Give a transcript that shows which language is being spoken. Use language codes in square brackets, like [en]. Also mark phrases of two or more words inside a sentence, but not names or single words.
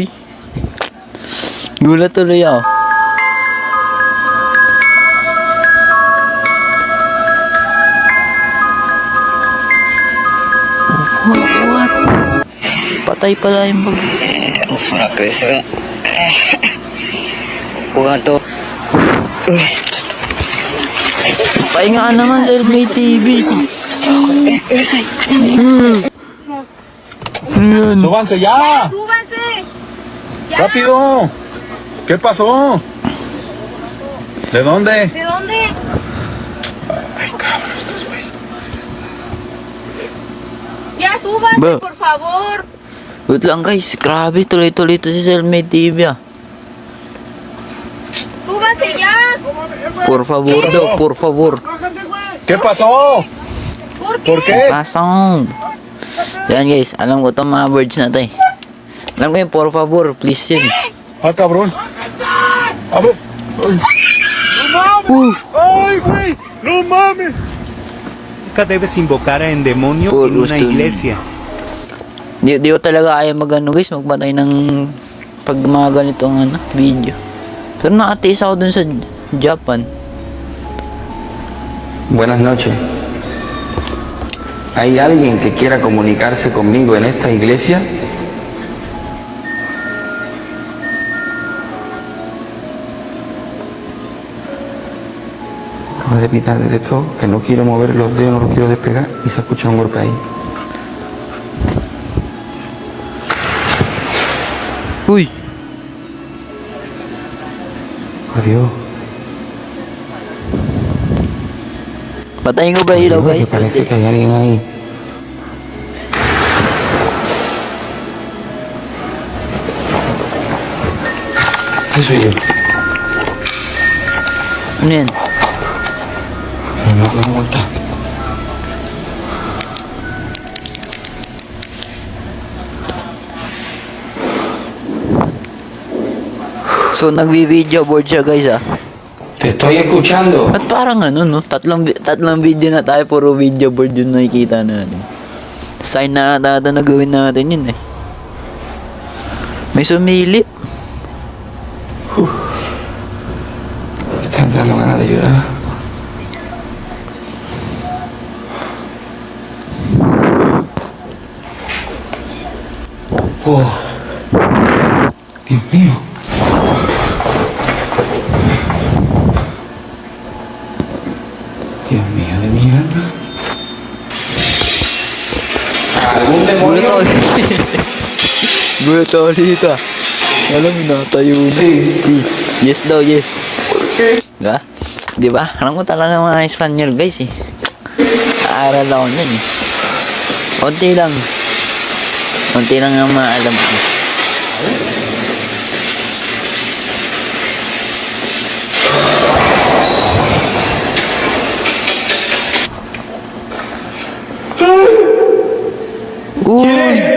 [tl] Gulat tuloy ako. What? Patay pala yung bag. Bukan to. Pahinga ka naman, Selfmade TV. [es] ¡Súbanse ya! ¡Súbanse! ¡Ya! ¡Rápido! ¿Qué pasó? ¿De dónde? ¿De dónde? Ay, cabrón, estos güeyes. ¡Ya súbanse, Bro. por favor! [tl] Wait lang guys, grabe, tuloy-tuloy ito si Selfmade TV [es] ¡Súbanse ya! Por favor daw, por favor. ¿Qué pasó? ¿Por qué? Pasong. [tl] So yan guys, alam ko itong mga words na to eh. Alam ko yung [es] por favor, [tl] please yun. [es] Ah, cabrón. A ver. ¡Ay, güey! ¡No mames! Nunca debes invocar a un demonio Por en una usted. iglesia. [tl] Di ko talaga kaya mag-ano guys, magpatay ng pag mga ganitong video. Pero nakatiis ako dun sa Japan. [es] Buenas noches. ¿Hay alguien que quiera comunicarse conmigo en esta iglesia? Acabo de pitar desde esto, que no quiero mover los dedos, no los quiero despegar y se escucha un golpe ahí. [tl] Uy! [es] Adiós. [tl] Patayin ko ba ilaw [es] Adiós, que [tl] guys? [es] parece que hay alguien ahí. Ese soy yo. [tl] Ano yan? [es] ¿Cómo está? [tl] So nagvi-video board siya guys [es] Te estoy escuchando. [tl] At parang ano no, tatlong video na tayo, puro video board yung nakikita natin. Sign na ata na gawin natin yun eh. May sumilip. [es] Me está entrando ganas de llorar. Oh, Dios mío. Dios mío de mi alma. ¿Algún [tl] Gulat [es] demonio? [tl] ako. Gulat ako dito. Alam mo na, tayo na. Si, yes daw, yes. Diba? Diba? Alam ko talaga mga Espanyol guys eh. Aaral ako nun eh. Unti lang. Unti lang ang maalam ko. Uy!